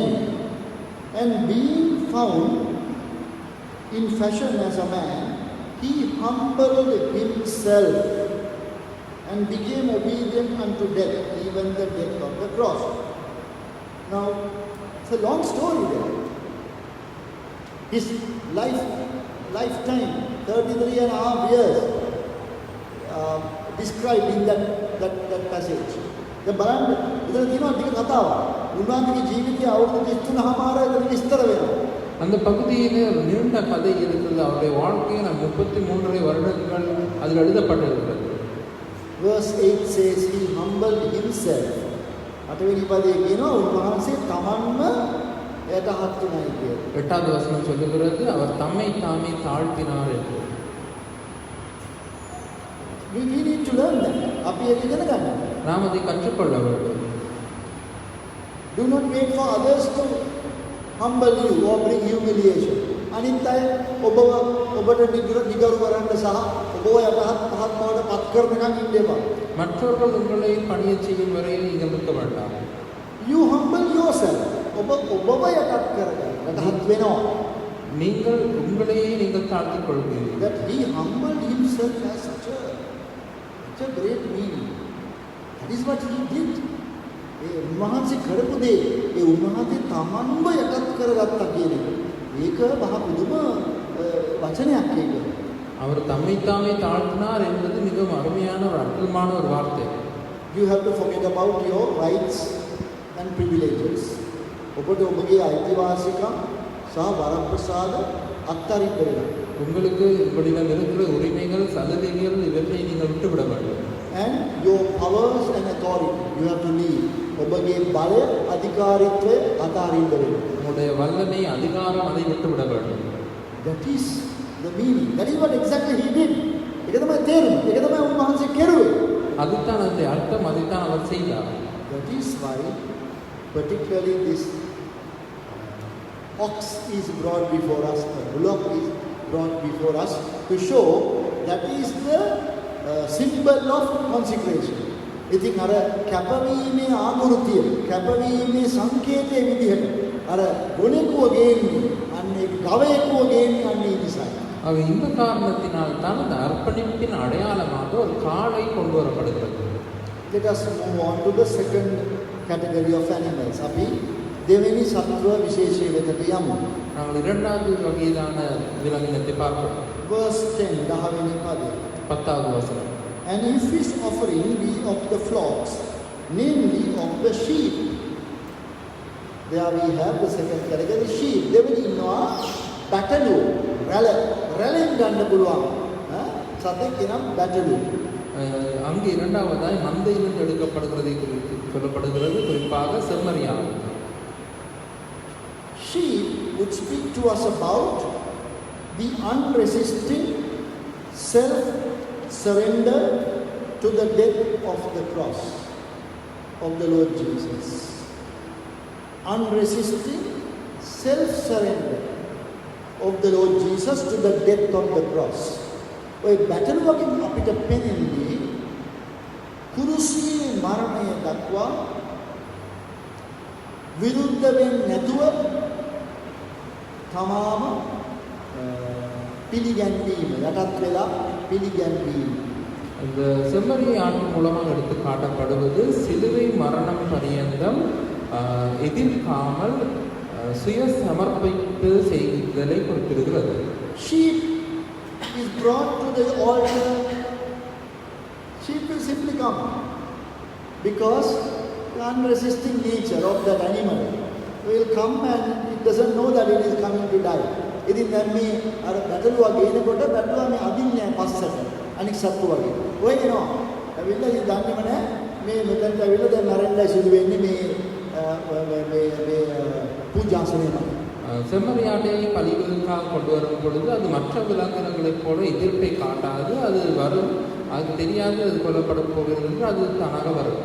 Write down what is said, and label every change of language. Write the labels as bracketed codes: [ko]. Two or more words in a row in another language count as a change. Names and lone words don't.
[en] And being found in fashion as a man, he humbled himself and became obedient unto death, even the death of the cross. Now, it's a long story there. His lifetime, 33.5 years, described in that passage. [si] බලන්න ඉතින් තියෙනවා ටික කතාවක්. උන්වහන්සේගේ ජීවිතය අවුරුදු 33මාරයි ඉතින් විස්තර වෙනවා. [ta] அந்த பகுதியிலே ஒரு நீண்ட கதை இருக்கிறது. அவருடைய வாழ்க்கையில் 33 வருடங்கள் அதில் எழுதப்பட்டிருக்கிறது. [en] Verse 8 says he humbled himself. [si] අටවෙනි පදයේ කියනවා උන්වහන්සේ තමන්ම යටහත් වුණායි කියලා. [ta] 8வது வசனம் சொல்லுகிறது அவர் தம்மை தாமே தாழ்த்தினார் என்று. [en] We need to learn that. [si] අපි ඒක ඉගෙන ගන්න. [ta] நாம் அதை கற்றுக்கொள்ள வேண்டும். [en] Do not wait for others to humble you or bring humiliation. [si] අනිත් අය ඔබට නිගරු කරන්න සහ ඔබව යටහත් පහත් බවට පත් කරනකම් ඉන්න එපා. [ta] மற்றவர்கள் உங்களை பணிய செய்யும் வரையில் நீங்கள் இருக்க வேண்டாம். [en] You humble yourself. [si] ඔබව යටත් කරගන්න. යටහත් වෙනවා. [ta] நீங்கள் உங்களையே நீங்கள் தாழ்த்திக் கொள்வீர்கள். [en] That he humbled himself has such a great meaning. That is what he did. [si] ඒ උන්වහන්සේ කරපු දේ ඒ උන්වහන්සේ තමන්ව යටත් කරගත්තා කියන එක. ඒක මහ පුදුම වචනයක් ඒක. [ta] அவர் தம்மைத்தாமே தாழ்த்தினார் என்பது மிகவும் அருமையான ஒரு அற்புதமான ஒரு வார்த்தை. [en] You have to forget about your rights and privileges. [si] ඔබට ඔබගේ අයිතිවාසිකම් සහ වරප්‍රසාද අත්හරින්න වෙනවා. [ta] உங்களுக்கு உங்களிடம் இருக்கிற உரிமைகள் சலுகைகள் இவற்றை நீங்கள் விட்டுவிட வேண்டும். [en] And your powers and authority you have to leave. [si] ඔබගේ බලය අධිකාරීත්වය අතාරින්න වෙනවා. [ta] உங்களுடைய வல்லமை அதிகாரம் அதை விட்டுவிட வேண்டும். [en] That is the meaning. That is what exactly he did. [si] ඒක තමයි තේරුම. ඒක තමයි උන්වහන්සේ කෙරුවේ. [ta] அதுதான் அந்த அர்த்தம், அதைத்தான் அவர் செய்தார். [en] That is why particularly this ox is brought before us, the bullock is brought before us to show that is the symbol of consecration. [si] ඉතින් අර කැපවීමේ ආකෘතිය, කැපවීමේ සංකේතයේ විදිහට අර ගොනෙකුව ගේන්නේ, අන්නේ ගවයෙකුව ගේන්නේ අන්නේ නිසායි. [ta] ஆக இந்த காரணத்தினால் தான் அந்த அர்ப்பணிப்பின் அடையாளமாக ஒரு காளை கொண்டு வரப்படுகிறது. [en] Let us move on to the second category of animals. [si] අපි දෙවෙනි සත්ව විශේෂය වෙතට යමු. [ta] நாங்கள் இரண்டாவது வகையிலான விலங்கினத்தை பார்ப்போம். [si] Verse 10 10වෙනි පදය. [ta] 10வது வசனம். [en] And if his offering be of the flocks, namely of the sheep. There we have the second category, sheep. [si] දෙවෙනි ඉන්නවා බැටළුව. රැලෙන් ගන්න පුළුවන්. සතෙක් නම් බැටළුව. [ta] அங்கு இரண்டாவதாய் மந்தையிலிருந்து எடுக்கப்படுகிறதை குறித்து சொல்லப்படுகிறது, குறிப்பாக செம்மறியாடு. [en] Sheep would speak to us about the unresisting self-surrender to the death of the cross of the Lord Jesus. Unresisting self-surrender of the Lord Jesus to the death of the cross. [si] ඔය බැටළුවකින් අපිට පෙනෙන්නේ කුරුසියේ මරණය දක්වා විරුද්ධ වෙන්නේ නැතුව තමාම පිළිගැන්වීම, යටත් වෙලා පිළිගැන්වීම. [ta] இந்த செம்மறி ஆட்டின் மூலமாக எடுத்து காட்டப்படுவது சிலுவை மரணம் பரியந்தம் எதிர்க்காமல் சுய சமர்ப்பிப்பு செய்தலை குறிப்பிடுகிறது. [en] Sheep is brought to the altar. Sheep will simply come because the unresisting nature of that animal will come and it doesn't know that it is coming to die. [si] ඉතින් දැන් මේ අර බැටළුවා ගේනකොට බැටළුවා මේ අදින්නේ පස්සට අනික් සත්තු වගේ. ඔය එනවා. ඇවිල්ලා ඉතින් දන්නේම නැහැ මේ මෙතනට ඇවිල්ලා දැන් මරන්නයි සිදු වෙන්නේ මේ பூஜாசனே. [ta] செம்மறியாட்டை பலிகளுக்காக கொண்டு வரும் பொழுது அது மற்ற விலங்கினங்களைப் போல எதிர்ப்பை காட்டாது, அது வரும், அது தெரியாது அது கொல்லப்பட போகிறது, அது தானாக வரும்.